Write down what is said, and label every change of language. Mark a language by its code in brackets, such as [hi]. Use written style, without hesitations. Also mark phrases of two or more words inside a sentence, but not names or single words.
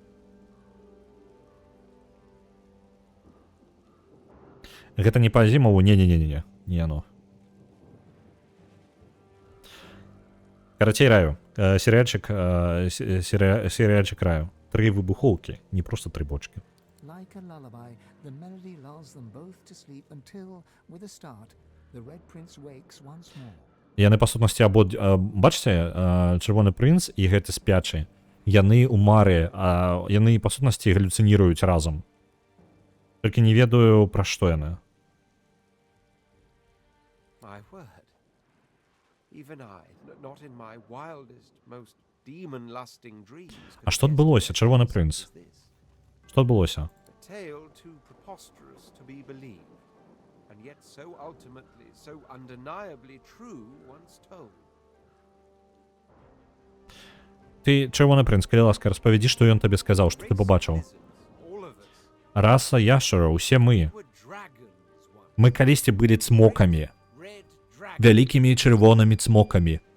[be] Гэта не па Азімову? Не яно. Карацей, раю. Серыяльчык раю. 3 выбухоўкі, не проста 3 бочкі. [en] Like a lullaby, the melody lulls them both to sleep until, with a start, the Red Prince wakes once more. [be] Яны, па сутнасці, бачыце, Чырвоны прынц і гэты спячы, яны ў мары, яны, па сутнасці, галюцыніруюць разам. Толькі не ведаю, пра што яны. [en] My word. Even I, not in my wildest, most demon-lusting dreams. [be] А што адбылося, Чырвоны прынц? Што адбылося? [en] A tale too preposterous to be believed, and yet so ultimately, so undeniably true once told. [be] Ты, Чырвоны прынц, калі ласка, распавядзі, што ён табе сказаў, што ты пабачыў. Раса яшчара, усе мы. Мы калісьці былі цмокамі. Вялікімі чырвонымі цмокамі.